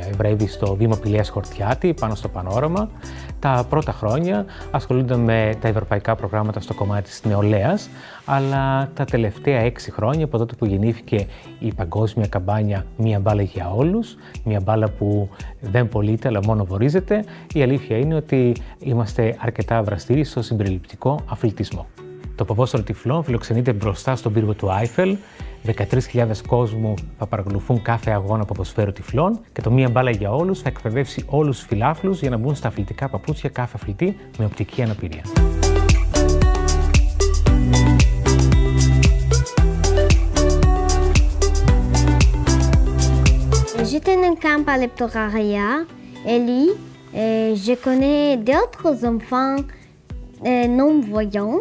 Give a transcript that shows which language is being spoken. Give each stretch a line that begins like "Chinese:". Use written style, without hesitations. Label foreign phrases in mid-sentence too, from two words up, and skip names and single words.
Greek: Ευρεύει στο Δήμο Πηλαίας Χορτιάτη, πάνω στο Πανόραμα. Τα πρώτα χρόνια ασχολούνται με τα ευρωπαϊκά προγράμματα στο κομμάτι της νεολαίας, αλλά τα τελευταία 6 χρόνια, από τότε που γεννήθηκε η παγκόσμια καμπάνια «Μία μπάλα για όλους», μια μπάλα που δεν πωλείται αλλά μόνο βορίζεται, η αλήθεια είναι ότι είμαστε αρκετά δραστήριοι στο συμπεριληπτικό αθλητισμό. Το ποδόσφαιρο τυφλών φιλοξενείται μπροστά στον πύργο του Άιφελ. 13.000 κόσμου θα παρακολουθούν κάθε αγώνα ποδοσφαίρου τυφλών και το «Μία μπάλα για όλους» θα εκπαιδεύσει όλους τους φιλάθλους για να μπουν στα αθλητικά παπούτσια κάθε αθλητή με οπτική αναπηρία.
French: J'étais dans un camp à l'Eptoraria, Ellie. Je connais d'autres enfants non-voyants.